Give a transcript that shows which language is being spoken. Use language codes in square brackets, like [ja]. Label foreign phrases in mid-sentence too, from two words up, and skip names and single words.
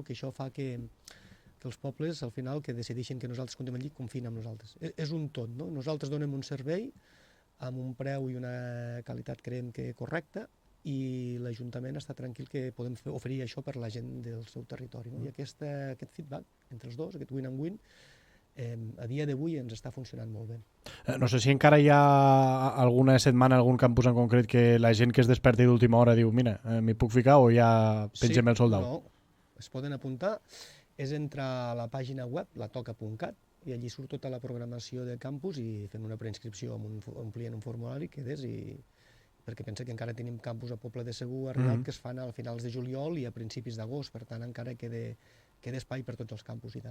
[ca] Que això fa que els pobles, al final, que decideixin que nosaltres comptem allí, confien en nosaltres. És un tot, no? Nosaltres donem un servei amb un preu i una qualitat, creiem que correcta, i l'Ajuntament està tranquil que podem oferir això per la gent del seu territori, no? I aquest feedback entre els dos, aquest [en] win-and-win, [ca] a dia d'avui ens està funcionant molt bé. No sé si encara hi ha alguna setmana, algun campus en concret, que la gent que es desperti d'última hora diu, mira, m'hi puc ficar o ja pengem el soldau? No, es poden apuntar. És entrar a la pàgina web, latoca.cat, i allí surt tota la programació de campus i fent una preinscripció omplint un formulari, quedes, perquè pensa que encara tenim campus a Poble de Segur a Rialp que es fan a finals de juliol i a principis d'agost, per tant encara queda espai per tots els campus, i tant.